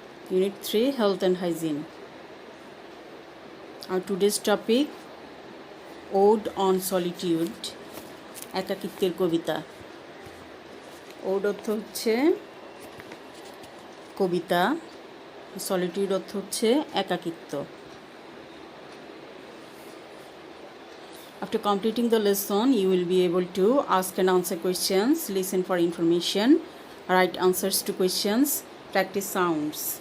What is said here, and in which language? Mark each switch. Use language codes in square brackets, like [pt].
[en] Unit 3, health and hygiene. Our today's topic, Ode on Solitude, [bn] একাকিত্বের কবিতা। Ode অর্থ হচ্ছে কবিতা, solitude অর্থ হচ্ছে একাকিত্ব। [en] After completing the lesson, you will be able to ask and answer questions, listen for information, write answers to questions, practice sounds.